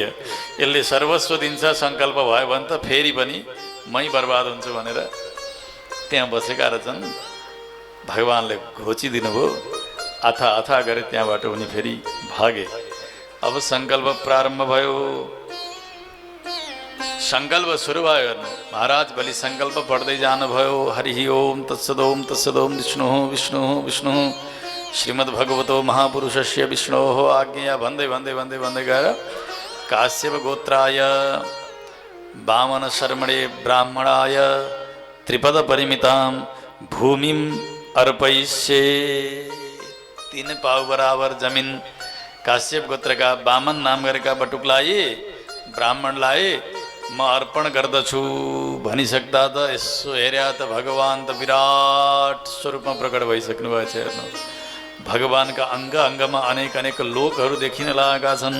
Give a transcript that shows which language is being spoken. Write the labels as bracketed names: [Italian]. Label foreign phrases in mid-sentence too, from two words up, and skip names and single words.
[Nepali] यसले सर्वस्व दिन्छ, सङ्कल्प भयो भने त फेरि पनि मै बर्बाद हुन्छु भनेर त्यहाँ बसेका रहेछन्। भगवानले घोचिदिनु भयो। अथा अथा गरे त्यहाँबाट उनी फेरि भागे। अब सङ्कल्प प्रारम्भ भयो। सङ्कल्प सुरु भयो। हेर्नु, महाराज बलि सङ्कल्प पढ्दै जानुभयो। [Sanskrit] हरि ओम तत्सदोम तत्सदोम विष्णु विष्णु विष्णु श्रीमद्भगवतो महापुरुषस्य विष्णो आज्ञया [Nepali] भन्दै भन्दै भन्दै भन्दै गएर [Sanskrit] काश्यप गोत्राय वामन शर्मणे ब्राह्मणाय त्रिपद परिमिताम भूमिम अर्पयिष्ये। [Nepali] 3 पाउ बराबर जमिन काश्यप गोत्रका वामन नाम गरेका बटुकलाई, ब्राह्मणलाई म अर्पण गर्दछु भनिसक्दा त यसो हेर्या त भगवान त विराट स्वरूपमा प्रकट भइसक्नु भएको छ। हेर्नु, भगवानका अङ्ग अङ्गमा अनेक अनेक लोकहरू देखिन लागेका छन्।